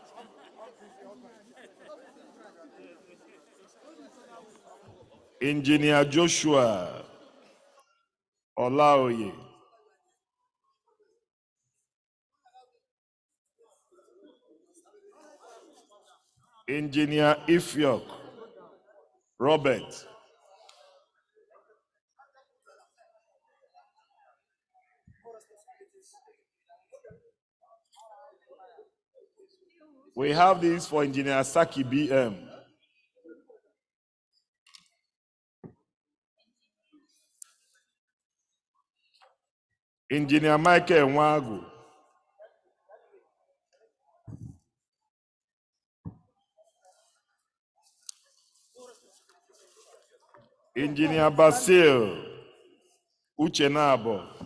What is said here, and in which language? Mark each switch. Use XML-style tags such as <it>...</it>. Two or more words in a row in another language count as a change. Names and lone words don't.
<en>Engineer Joshua Olaoye. Engineer Ifyok Robert. We have this for Engineer Saki BM. Engineer Michael Nwagu. Engineer Basil Uchenabo.</en>